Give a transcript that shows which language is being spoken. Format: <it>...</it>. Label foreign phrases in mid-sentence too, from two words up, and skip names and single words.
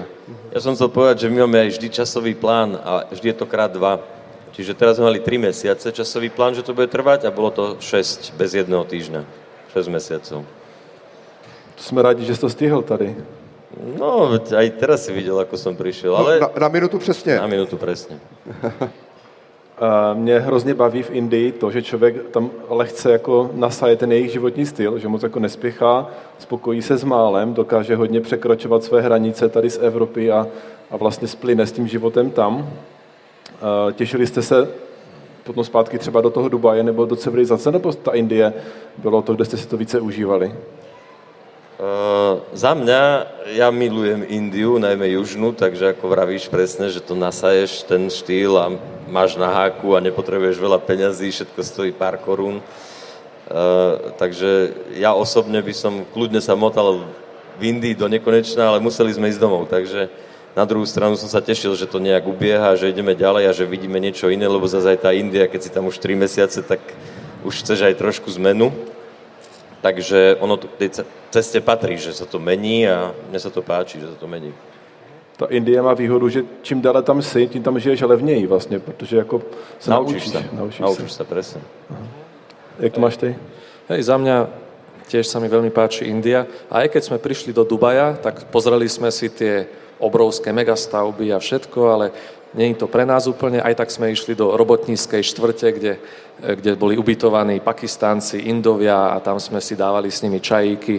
<sk>Ja som chcel povedať, že my máme aj vždy časový plán a vždy je to krát 2. Čiže teraz sme mali 3 mesiace časový plán, že to bude trvať a bolo to 6 bez jedného týždňa. 6 mesiacov. To sme rádi, že si to stihol tady. No, aj teraz si videl, ako som prišiel, ale...</sk> <cs>Na minutu přesně.</cs> <sk>Na minutu presne.</sk> <cs>Mě hrozně baví v Indii to, že člověk tam lehce jako nasaje ten jejich životní styl, že moc jako nespěchá, spokojí se s málem, dokáže hodně překračovat své hranice tady z Evropy a vlastně splyne s tím životem tam. Těšili jste se potom zpátky třeba do toho Dubaje nebo do civilizace, nebo ta Indie bylo to, kde jste si to více užívali?</cs> <sk>Za mňa, ja milujem Indiu, najmä južnú, takže ako vravíš presne, že to nasaješ ten štýl a máš na háku a nepotrebuješ veľa peňazí, všetko stojí pár korún. Takže ja osobne by som kľudne sa motal v Indii do nekonečna, ale museli sme ísť domov, takže na druhú stranu som sa tešil, že to nejak ubieha, že ideme ďalej a že vidíme niečo iné, lebo zase aj tá India, keď si tam už 3 mesiace, tak už chceš aj trošku zmenu. Takže ono tej ceste patrí, že sa to mení a mne sa to páči, že sa to mení.</sk> <cs>Ta Indie má výhodu, že čím dále tam jsi, tím tam žiješ, ale v něj vlastně, protože jako se naučíš</cs> <sk>Naučíš sa, presne.</sk> <cs>Jak to máš ty?</cs> <sk>Hej, za mňa tiež sa mi veľmi páči India. A aj keď sme prišli do Dubaja, tak pozreli sme si tie obrovské megastavby a všetko, ale nie je to pre nás úplne. Aj tak sme išli do robotníckej štvrte, kde boli ubytovaní Pakistánci, Indovia a tam sme si dávali s nimi čajíky.</sk>